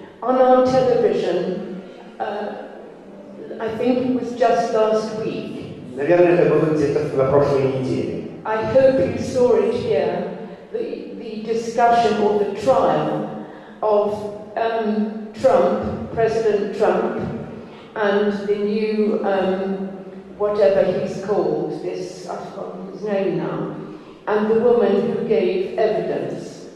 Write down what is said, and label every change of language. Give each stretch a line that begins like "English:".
English: On our television, I think it was just last week.
Russian: Наверное, это было где-то на прошлой неделе.
English: I hope you saw it here, the discussion or the trial of Trump, President Trump, and the new, whatever he's called, I've forgotten his name now, and the woman who gave evidence.